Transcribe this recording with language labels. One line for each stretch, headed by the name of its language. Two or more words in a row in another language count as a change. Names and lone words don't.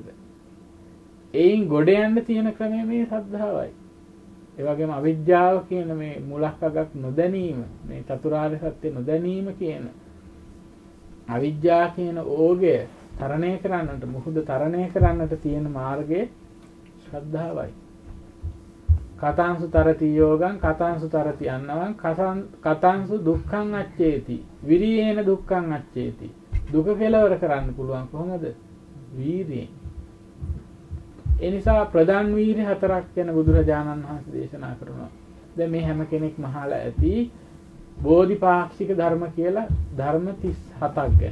Sinhala: එයින් ගොඩ යන්න තියෙන ක්‍රමය මේ ශ්‍රද්ධාවයි. ඒ වගේම අවිජ්ජාව කියන මේ මුලක් අගක් නොදැනීම, මේ චතුරාර්ය සත්‍ය නොදැනීම කියන අවිජ්ජා කියන ඕගය තරණය කරන්නට, මුහුද තරණය කරන්නට තියෙන මාර්ගය ශ්‍රද්ධාවයි.
Pali: කතාංසු තරති යෝගං, කතාංසු තරති අන්නවං, කතාංසු දුක්ඛං අච්චේති, විරියේන දුක්ඛං අච්චේති.
Sinhala: දුක කෙලවර කරන්න පුළුවන් කොහොමද? වීරියෙන්. ඒ නිසා ප්‍රධාන වීර්ය හතරක් ගැන බුදුරජාණන් වහන්සේ දේශනා කරනවා. දැන් මේ හැම කෙනෙක්ම අහලා ඇති බෝධිපාක්ෂික ධර්ම කියලා ධර්ම 37ක් ගැන.